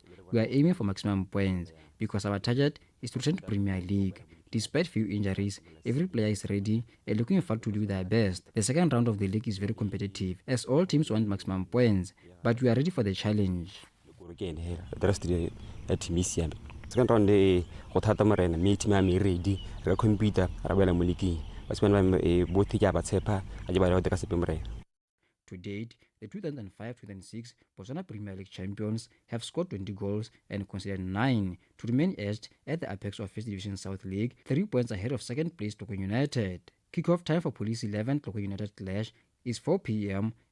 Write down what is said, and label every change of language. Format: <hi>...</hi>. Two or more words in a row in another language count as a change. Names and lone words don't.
<en>We are aiming for maximum points because our target is to return to Premier League. Despite few injuries, every player is ready and looking forward to do their best. The second round of the league is very competitive as all teams want maximum points, but we are ready for the challenge. Second round</en> <tn>go thata morena me team ya me ready re compete ra bela mo league ba both ya ba tshepa a di ba le ka September.</tn> <en>To date, the 2005-2006 Botswana Premier League champions have scored 20 goals and conceded 9 to remain edged at the apex of First Division South League, 3 points ahead of second place Tlokweni United. Kick-off time for Police 11 Tlokweni United clash is 4 p.m.</en>